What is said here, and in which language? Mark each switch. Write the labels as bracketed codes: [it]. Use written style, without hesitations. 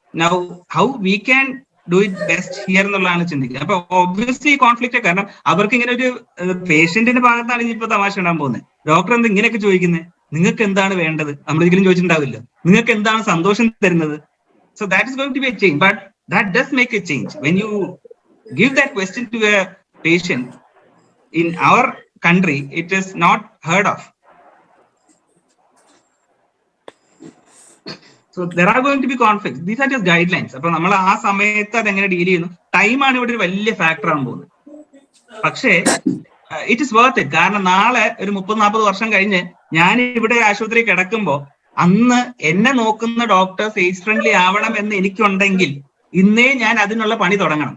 [en] now how we can do it best here [ml] എന്നുള്ളതാണ് ചിന്തിക്കുന്നത്. അപ്പൊ ഒബ്വിയസ്ലി കോൺഫ്ലിക്റ്റ്, കാരണം അവർക്ക് ഇങ്ങനെ ഒരു പേഷ്യന്റിന്റെ ഭാഗത്താണ് ഇനിയിപ്പോ തമാശ ഉണ്ടാകാൻ പോകുന്നത്. ഡോക്ടർ എന്താ ഇങ്ങനെയൊക്കെ ചോദിക്കുന്നത്? നിങ്ങൾക്ക് എന്താണ് വേണ്ടത്? നമ്മളൊരിക്കലും ചോദിച്ചിട്ടുണ്ടാവില്ല. നിങ്ങൾക്ക് എന്താണ് സന്തോഷം തരുന്നത്? [en] So that is going to be a change, but that does make a change when you give that question to a patient, in our country, it is not heard of. So there are going to be conflicts. These are just guidelines. [ml] അപ്പൊ നമ്മൾ ആ സമയത്ത് അതെങ്ങനെ deal ചെയ്യുന്നു, ടൈമാണ് ഇവിടെ ഒരു വലിയ ഫാക്ടർ ആകാൻ പോകുന്നത്. പക്ഷേ [en] It is worth it. [ml] കാരണം നാളെ ഒരു 30-40 വർഷം കഴിഞ്ഞ് ഞാൻ ഇവിടെ ആശുപത്രി കിടക്കുമ്പോ അന്ന് എന്നെ നോക്കുന്ന ഡോക്ടേഴ്സ് ഏജ് ഫ്രണ്ട്ലി ആവണം എന്ന് എനിക്കുണ്ടെങ്കിൽ ഇന്നേ ഞാൻ അതിനുള്ള പണി തുടങ്ങണം.